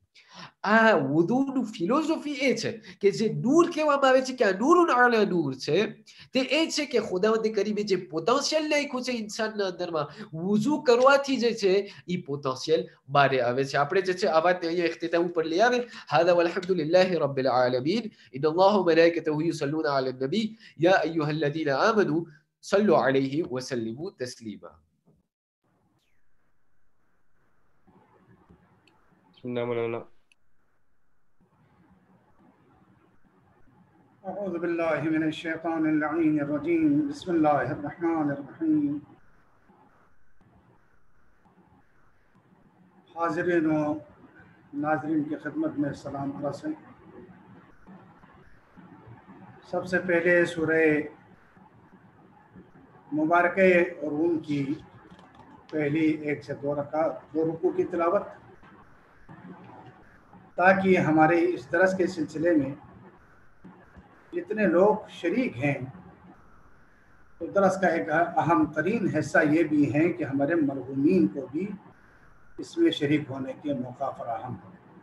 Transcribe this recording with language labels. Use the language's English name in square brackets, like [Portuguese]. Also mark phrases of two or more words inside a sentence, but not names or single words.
[Gujarati] આ વુઝુની ફિલોસોફી એ છે કે જે નૂર કહેવામાં આવે છે કે આ [Arabic] نور على نور [Gujarati] છે, તે એ છે કે ખુદાવંદ કરીમે જે પોટેન્શિયલ નાખ્યું છે ઇન્સાનના અંદરમાં, વુઝુ કરવાથી જે છે એ પોટેન્શિયલ બહાર આવે છે. આપણે જે છે આ વાતને અહીંયા ઇખ્તિતામ ઉપર લઈ આવે. [Arabic] هذا والحمد لله رب العالمين. إن الله وملائكته يصلون على النبي يا أيها الذين آمنوا صلو علیہ وسلموا تسلیما. [Urdu] بسم اللہ مولانا. [Arabic] اعوذ باللہ من الشیطان اللعین الرجیم. بسم اللہ الرحمن الرحیم. [Urdu] حاضرین و ناظرین کی خدمت میں سلام عرض ہے. سب سے پہلے سورہ مبارکہ اور روم کی پہلی 1 سے 2 رکعت 2 رکوع کی تلاوت، تاکہ ہمارے اس درس کے سلسلے میں جتنے لوگ شریک ہیں تو درس کا ایک اہم ترین حصہ یہ بھی ہے کہ ہمارے مرحومین کو بھی اس میں شریک ہونے کے موقع فراہم ہو.